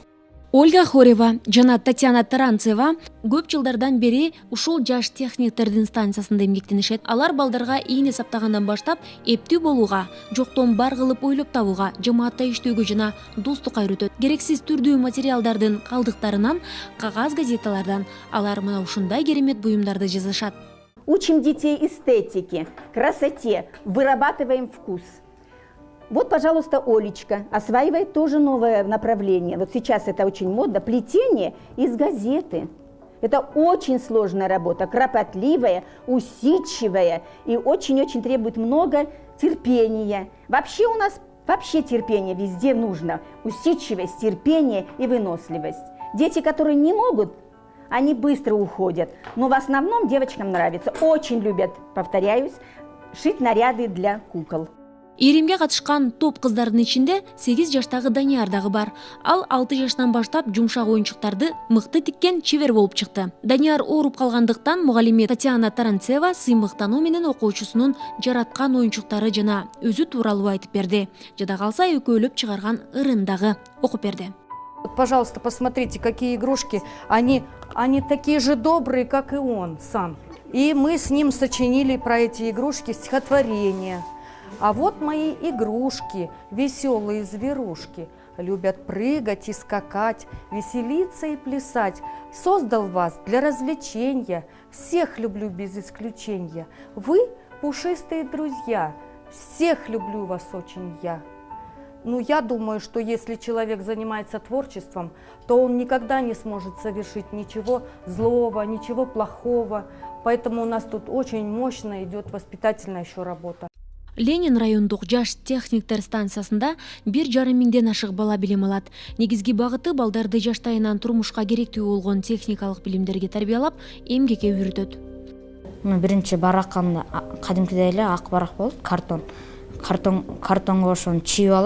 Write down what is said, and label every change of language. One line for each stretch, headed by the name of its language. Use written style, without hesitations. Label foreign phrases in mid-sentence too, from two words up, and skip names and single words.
Kyrgyz: Ольга Хорева жана Татьяна Таранцева көп жылдардан бери ушул жаш техниктердин станциясында эмгектенишет. Алар балдарга ийне саптагандан баштап эптүү болууга, жоктон бар кылып ойлоп табууга, жамаатта иштөөгө жана достукка үйрөтөт. Керексиз түрдүү материалдардын калдыктарынан, кагаз газеталардан алар мына ушундай керемет буюмдарды жасашат.
Russian: Учим детей эстетике, красоте, вырабатываем вкус. Вот, пожалуйста, Олечка осваивает тоже новое направление. Вот сейчас это очень модно. Плетение из газеты. Это очень сложная работа, кропотливая, усидчивая и очень-очень требует много терпения. Вообще у нас терпение везде нужно. Усидчивость, терпение и выносливость. Дети, которые не могут, они быстро уходят. Но в основном девочкам нравится. Очень любят, повторяюсь, шить наряды для кукол.
Kyrgyz: Ийримге катышкан топ кыздардын ичинде 8 жаштагы Данияр дагы бар. Ал 6 жаштан баштап жумшак оюнчуктарды мыкты тиккен чебер болуп чыкты. Данияр ооруп калгандыктан мугалиме Татьяна Таранцева сыймыктануу менен окуучусунун жараткан оюнчуктары жана өзү тууралуу айтып берди. Жада калса экөөлөп чыгарган ырын дагы окуп берди.
Russian: Пожалуйста, посмотрите, какие игрушки. Они такие же добрые, как и он сам. И мы с ним сочинили про эти игрушки стихотворение. А вот мои игрушки, веселые зверушки, любят прыгать и скакать, веселиться и плясать. Создал вас для развлечения, всех люблю без исключения. Вы пушистые друзья, всех люблю вас очень я. Ну, я думаю, что если человек занимается творчеством, то он никогда не сможет совершить ничего злого, ничего плохого. Поэтому у нас тут очень мощно идет воспитательная еще работа.
Kyrgyz: Ленин райондук жаш техниктер станциясында 1,5 миңден ашык бала билим алат. Негизги багыты балдарды жаштайынан турмушка керектүү болгон техникалык билимдерге тарбиялап, эмгекке үйрөтөт. Биринчи баракан кадимкидей эле ак барак болот, картонго ошону чийип алат.